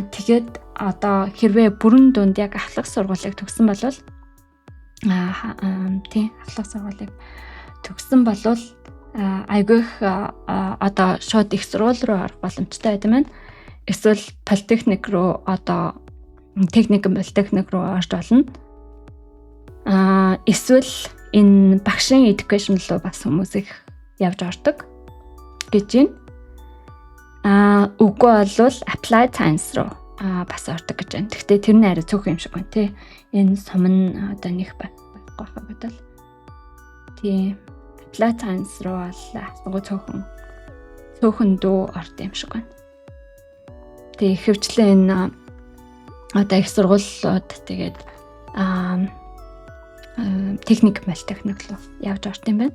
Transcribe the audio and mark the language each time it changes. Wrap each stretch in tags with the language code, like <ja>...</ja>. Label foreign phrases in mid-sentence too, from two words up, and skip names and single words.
<mn>Тэгээд одоо хэрвээ бүрэн дунд яг ахлах сургуулийг төгссөн бол ахлах сургуулийг төгссөн бол айгүйх одоо шууд их сургууль руу орох боломжтой байдаг маань. Эсвэл политехник руу одоо техникэн политехник руу орж болно. Эсвэл энэ багшийн education руу бас хүмүүс их явж ордог гэж байна. Үгүй бол</mn> <en>applied science</en> <mn>руу бас ордог гэж байна. Гэхдээ тэр нь арай цөөхөн юм шиг байна тий. Энэ сум нь одоо нэг байхгүй бодвол. Тийм</mn> <en>Applied Science</en> <mn>руу бол цөөхөн дүү орд юм шиг байна. Тэгээ ихэвчлэн энэ одоо их сургуулиуд тэгээд техник технологи руу явж орд юм байна.</mn>